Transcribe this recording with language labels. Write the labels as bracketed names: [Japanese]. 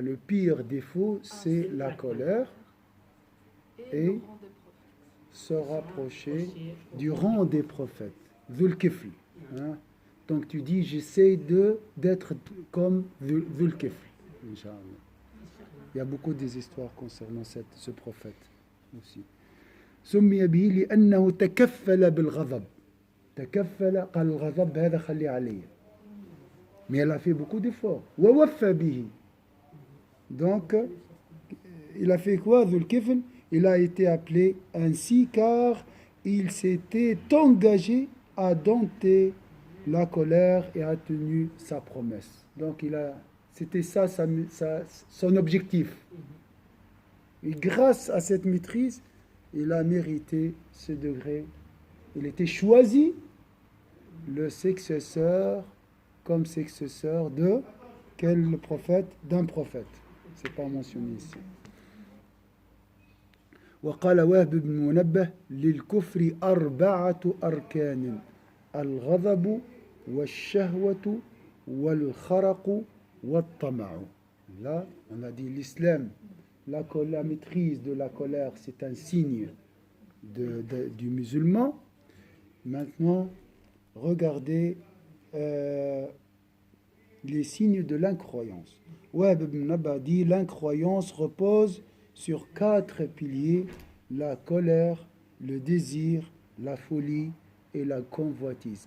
[French] Le pire défaut, c'est la colère et se rapprocher du rang des prophètes. Dhul-Kifl. Hein? Donc tu dis, j'essaie d'être comme Dhul-Kifl. Inch'Allah. Il y a beaucoup des histoires concernant ce prophète aussi. [Arabic] سمي به لأنه تكفل بالغضب. تكفل قال الغضب هذا خلي عليه. [French] Mais elle a fait beaucoup d'efforts. [Arabic] ووفى به. [French] Donc, il a fait quoi, Dhul Kifl? Il a été appelé ainsi car il s'était engagé à dompter la colère et a tenu sa promesse. Donc, c'était ça son objectif. Et grâce à cette maîtrise, il a mérité ce degré. Il était choisi le successeur comme successeur de quel prophète? D'un prophète. C'est pas mentionné ici. [Arabic] وقال وهب بن منبه للكفر 4 أركان الغضب والشهوة والخرق والطمع. [French] Là, on a dit l'islam, la maîtrise de la colère, c'est un signe du musulman. Maintenant, regardez les signes de l'incroyance. Wahb ibn Nabba dit l'incroyance repose sur 4 piliers: la colère, le désir, la folie et la convoitise.